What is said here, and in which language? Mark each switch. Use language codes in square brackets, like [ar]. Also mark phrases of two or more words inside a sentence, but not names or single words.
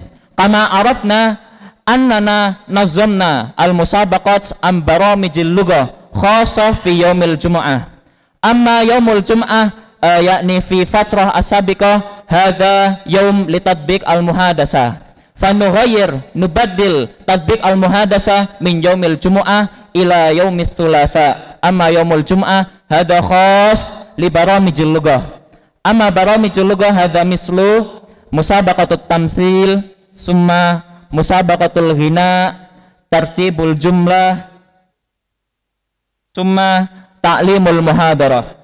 [ar] كما عرفنا أننا نظمنا المسابقات أم برامج اللغة خاصة في يوم الجمعة. أما يوم الجمعة يعني في فترة السابقة هذا يوم لتطبيق المحادثة. فنغير نبدل تطبيق المحادثة من يوم الجمعة إلى يوم الثلاثاء. أما يوم الجمعة هذا خاص لبرامج اللغة. أما برامج اللغة هذا مثل مسابقة التمثيل ثم مسابقة الغناء ترتيب الجملة ثم تعليم المحاضرة.